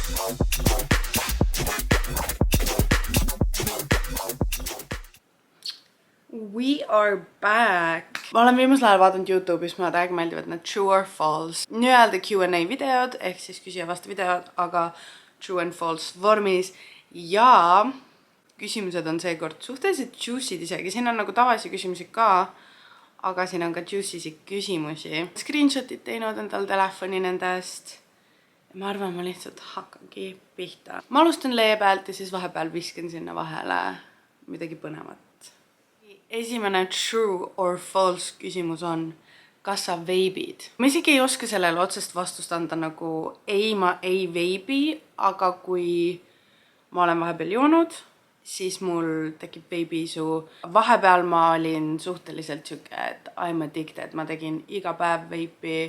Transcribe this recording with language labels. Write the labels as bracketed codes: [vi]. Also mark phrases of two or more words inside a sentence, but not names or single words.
[en] We are back. [et] Ma olen viimasel ajal vaadanud YouTube'is, mulle täiega meeldivad need [en] true or false [et] nii-öelda Q&A videod ehk siis küsija vastu videod, aga [en] true and false [et] vormis ja küsimused on seekord suhteliselt juicy'd isegi. Siin on nagu tavalisi küsimusi ka, aga siin on ka juicy'sid küsimusi. Screenshotid teinud endal telefoni nendest. Ma arvan, ma lihtsalt hakkangi pihta. Ma alustan lee pealt ja siis vahepeal viskan sinna vahele midagi põnevat. Esimene [en] true or false [et] küsimus on, kas sa veibid? Ma isegi ei oska sellele otsest vastust anda nagu ei, ma ei veibi, aga kui ma olen vahepeal joonud, siis mul tekib veibiisu. Vahepeal ma olin suhteliselt siuke, et [en] I'm addicted, [et] ma tegin iga päev veipi.